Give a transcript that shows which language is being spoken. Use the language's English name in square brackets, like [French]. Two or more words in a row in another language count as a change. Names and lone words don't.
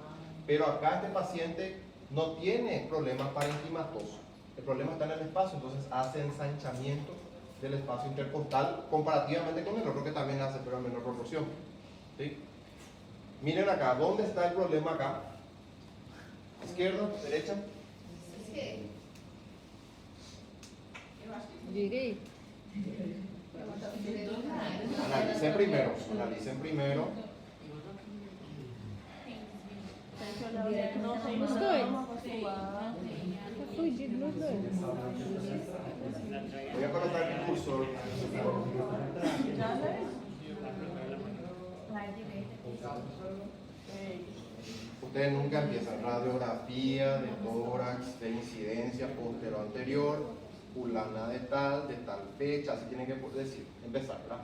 [Spanish] Pero acá este paciente no tiene problemas parenquimatosos, el problema está en el espacio, entonces hace ensanchamiento del espacio intercostal comparativamente con el otro que también hace, pero en menor proporción. ¿Sí? Miren acá, ¿dónde está el problema acá? ¿Izquierda? ¿Derecha? [Portuguese] Esquerda. Direito. [Spanish] Analicen primero, analicen primero. [Portuguese] Os dois. Tá fugido nos dois. [Spanish] Voy a colocar el cursor. Ustedes nunca empiezan radiografía de tórax, de incidencia posterior anterior, fulana de tal fecha, así tienen que decir, empezar, ¿verdad?